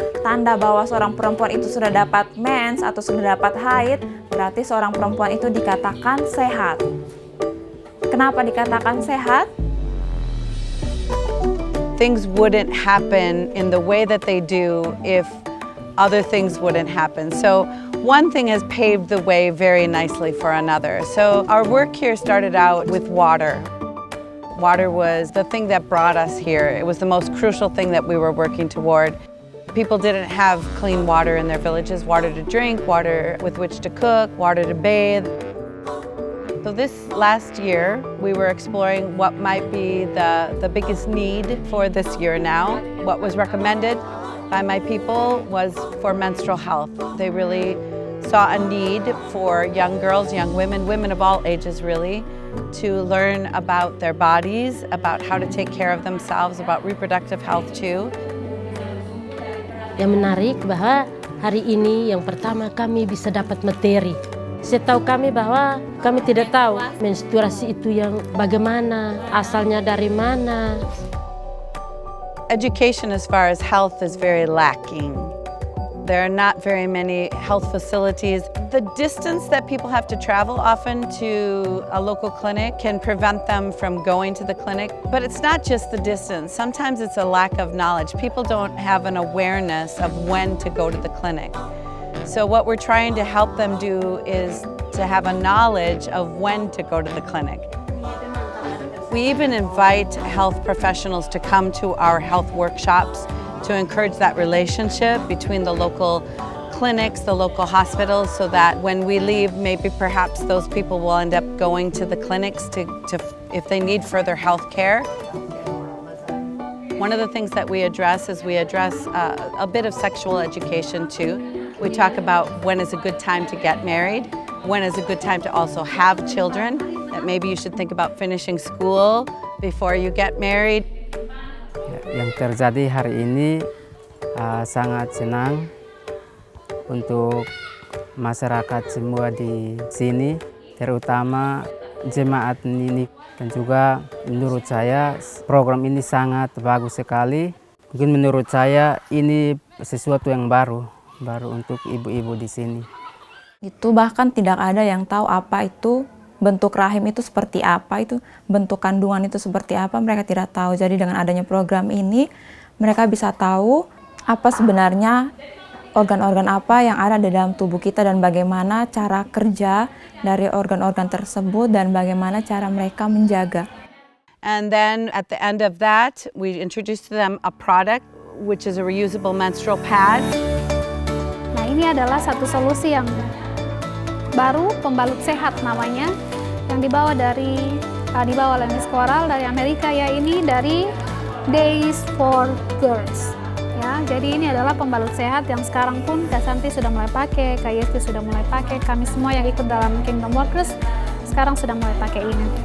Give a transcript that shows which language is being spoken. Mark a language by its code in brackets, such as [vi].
[id] Tanda bahwa seorang perempuan itu sudah dapat mens atau sudah dapat haid, berarti seorang perempuan itu dikatakan sehat. Kenapa dikatakan sehat? [en] Things wouldn't happen in the way that they do if other things wouldn't happen. So one thing has paved the way very nicely for another. So our work here started out with water. Water was the thing that brought us here. It was the most crucial thing that we were working toward. People didn't have clean water in their villages, water to drink, water with which to cook, water to bathe. So this last year, we were exploring what might be the biggest need for this year now. What was recommended by my people was for menstrual health. They really saw a need for young girls, young women, women of all ages really, to learn about their bodies, about how to take care of themselves, about reproductive health too. [id] Yang menarik bahwa hari ini yang pertama kami bisa dapat materi. Setahu kami bahwa kami tidak tahu menstruasi itu yang bagaimana, asalnya dari mana. [en] Education as far as health is very lacking. There are not very many health facilities. The distance that people have to travel often to a local clinic can prevent them from going to the clinic. But it's not just the distance. Sometimes it's a lack of knowledge. People don't have an awareness of when to go to the clinic. So what we're trying to help them do is to have a knowledge of when to go to the clinic. We even invite health professionals to come to our health workshops to encourage that relationship between the local clinics, the local hospitals, so that when we leave, maybe perhaps those people will end up going to the clinics to if they need further health care. One of the things that we address is a bit of sexual education too. We talk about when is a good time to get married, when is a good time to also have children, that maybe you should think about finishing school before you get married. [id] Yang terjadi hari ini sangat senang untuk masyarakat semua di sini, terutama jemaat ini. Dan juga menurut saya program ini sangat bagus sekali. Mungkin menurut saya ini sesuatu yang baru untuk ibu-ibu di sini. Itu bahkan tidak ada yang tahu apa itu bentuk rahim itu seperti apa, itu bentuk kandungan itu seperti apa, mereka tidak tahu. Jadi dengan adanya program ini, mereka bisa tahu apa sebenarnya organ-organ apa yang ada di dalam tubuh kita dan bagaimana cara kerja dari organ-organ tersebut dan bagaimana cara mereka menjaga. [en] And then at the end of that, we introduced to them a product which is a reusable menstrual pad. [id] Nah, ini adalah satu solusi yang baru, pembalut sehat namanya, yang dibawa oleh Miss Coral dari Amerika, ya, ini dari Days for Girls. Ya, jadi ini adalah pembalut sehat yang sekarang pun Kak Santi sudah mulai pakai, Kak Yesti sudah mulai pakai, kami semua yang ikut dalam Kingdom Workers sekarang sudah mulai pakai ini.